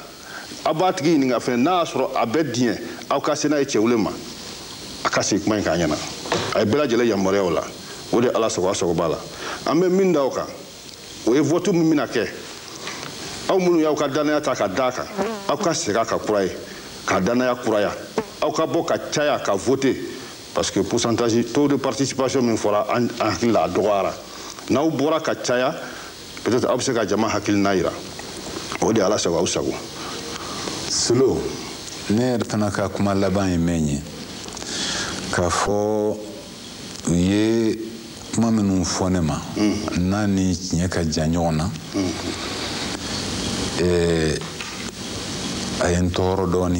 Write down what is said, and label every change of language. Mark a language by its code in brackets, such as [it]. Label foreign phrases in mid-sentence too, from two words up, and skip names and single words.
[bm] Aw b'a tigi ɲininka fɛnɛ n'a y'a sɔrɔ a bɛ diɲɛ aw ka se n'a ye Cɛwolɛ ma a ka segin kuma in k'a ɲɛna. A ye bɛɛ lajɛlen yamaruya o la o de Ala sago a sago b'a la. An bɛ min da o kan o ye vote min bɛna kɛ aw minnu y'aw ka danaya ta ka d'a kan aw ka segin a kan kura ye ka danaya kuraya aw ka bɔ ka caya ka [fr] voter parce que pourcentage taux de participation [bm] min fɔra an hakili la a dɔgɔyara. N'aw bɔra ka caya peut-être aw bɛ se ka jama hakilina yira o de Ala sago aw sago. Solo ne yɛrɛ fana ka kuma laban ye min ye k'a fɔ u ye kuma minnu fɔ ne ma n'a ni tiɲɛ ka jan ɲɔgɔn na a ye n tɔɔrɔ dɔɔni